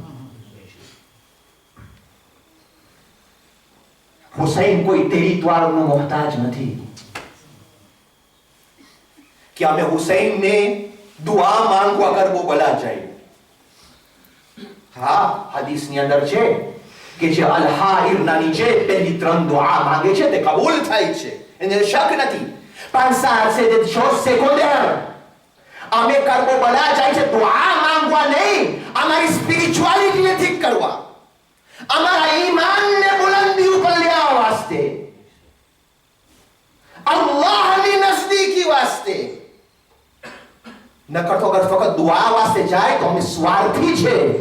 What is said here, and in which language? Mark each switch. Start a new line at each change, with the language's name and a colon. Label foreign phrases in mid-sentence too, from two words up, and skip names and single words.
Gujarati: હુસૈન કોઈ ટેરિટોરનો મોહતાજ નથી કે અમે હુસૈનને દુઆ માંગવા કરબલા જાય. હા, હદીસની અંદર છે કે જે અલ-હાઇરના નીચે પહેલી 3 દુઆ માંગે છે તે કબૂલ થાય છે, એને શક નથી.
French: પણ સારસે de choses secondaires.
Gujarati: અમે કરબલા જાય છે દુઆ માંગવા નહીં, અમારી સ્પિરિચ્યુઆલિટીને ઠીક કરવા, અમારા ઈમાનને બુલંદી ઉપર લેવા વાસ્તે, અલ્લાહની નજદીકી વાસ્તે. નકર તો અગર ફક્ત દુઆ વાસ્તે જાય તો અમે સ્વાર્થી છે.